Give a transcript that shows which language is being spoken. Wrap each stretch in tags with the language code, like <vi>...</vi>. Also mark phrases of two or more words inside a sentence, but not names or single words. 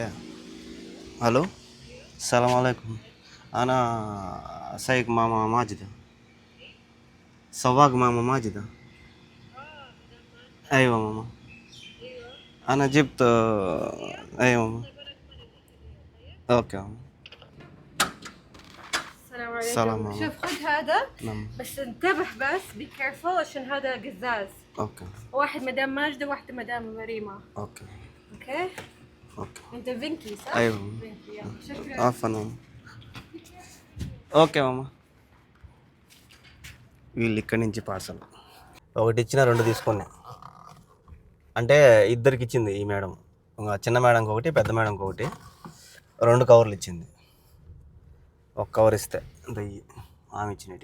<ar>هلو، سلام عليكم. أنا سايق ماما ماجد، سواق ماما ماجد.</ar> <te>అయ్యో మామ,</te> <ar>أنا جبت.</ar> <te>అయ్యో మామ. ఓకే మామ.</te> <ar>السلام عليكم. سلام عليكم. شوف خذ هذا. نعم. بس انتبه بس</ar> <en>be careful</en> <ar>عشان هذا قزاز. اوكي. واحد مدام ماجدة وواحدة مدام مريمة. اوكي. اوكي. اوكي. انت فينكي صح؟ ايوه. فينكي يلا شكرا. عفوا ماما.</ar> <te>ఓకే మామ. వీళ్ళు ఇక్కడి నుంచి పార్సల్ ఒకటి ఇచ్చిన 2 తీసుకున్నా. అంటే ఇద్దరికి ఇచ్చింది ఈ మేడం, చిన్న మేడంకి ఒకటి, పెద్ద మేడంకి ఒకటి. 2 కవర్లు ఇచ్చింది. ఒక కవర్ ఇస్తే దయ్యి ఆమె ఇచ్చినట్టు.</te>